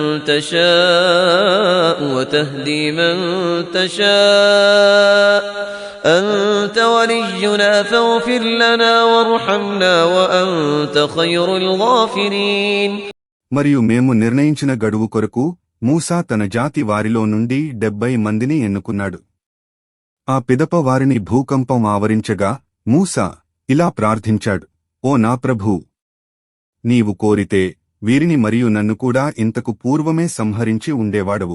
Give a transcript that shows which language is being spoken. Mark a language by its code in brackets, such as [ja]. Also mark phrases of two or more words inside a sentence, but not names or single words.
[ar] تشاء وتهدي من تشاء أنت ولينا فاغفر لنا وارحمنا وأنت خير الغافرين. [te] మరియు మేము నిర్ణయించిన గడువు కొరకు మూసా తన జాతి వారిలో నుండి 70 మందిని ఎన్నుకున్నాడు. ఆ పిదప వారిని భూకంపం ఆవరించగా మూసా ఇలా ప్రార్థించాడు, ఓ నా ప్రభూ, నీవు కోరితే వీరిని మరియు నన్ను కూడా ఇంతకు పూర్వమే సంహరించి ఉండేవాడవు.